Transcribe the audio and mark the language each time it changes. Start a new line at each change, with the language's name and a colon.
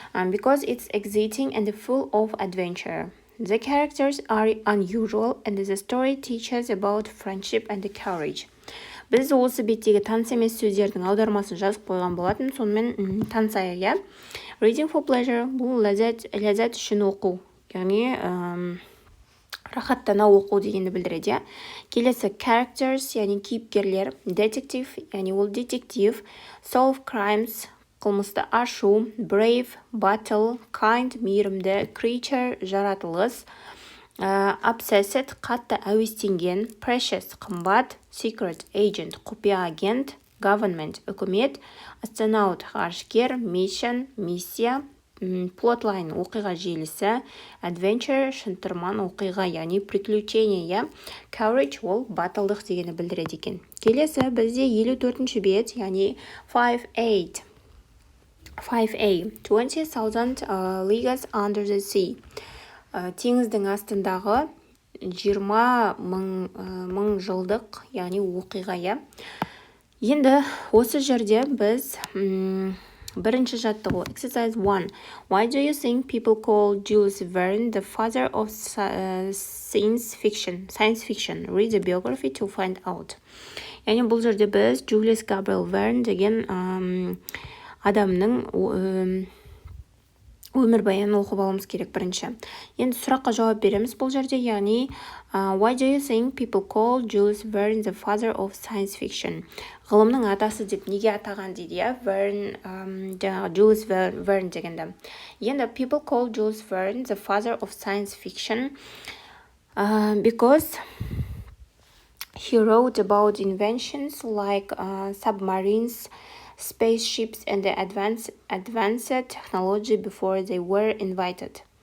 English: Because it's exciting and full of adventure. The characters are unusual and the story teaches about friendship and courage.
Kazakh: Біз осы беттегі таныс емес сөздердің аудармасын жазып қойған болатын, сонымен танысайық,
English: Reading for pleasure,
Kazakh: бұл ләззат үшін оқу, яғни рахаттана оқу дегенді білдіреді, Келесі characters, яғни кейіпкерлер, detective, яғни ол детектив,
English: solve crimes,
Kazakh: қылмысты ашу, brave, battle, kind, мейірімді, creature, жаратылыс, obsessed, қатты әуестенген, precious, қымбат,
English: secret agent,
Kazakh: құпия агент, government, үкімет, astronaut, ғарышкер, mission, миссия, plotline, оқиға желісі, adventure, шынтырман оқиға, яғни приключение, courage, ол батылдық дегені білдіреді екен. Келесі бізде 54-ші бет, яғни 5A, 20,000 leagues under the sea. Теңіздің астындағы 20 мың жылдық, яғни оқиға, Енді осы жерде біз бірінші жаттығу Exercise 1.
English: Why do you think people call Jules Verne the father of science fiction? Read the biography to find out.
Kazakh: Яғни бұл жерде біз Julius Gabriel Verne деген адамның өмірбаян оқып алуымыз керек бірінші. Енді сұраққа жауап береміз бұл жерде, яғни
English: why do you think people call Jules Verne the father of science fiction?
Kazakh: Ғылымның атасы деп неге атаған дейді, я? Жаңағы Jules Verne дегенде. Енді
English: people call Jules Verne the father of science fiction because he wrote about inventions like submarines, spaceships, and the advanced technology before they were invented.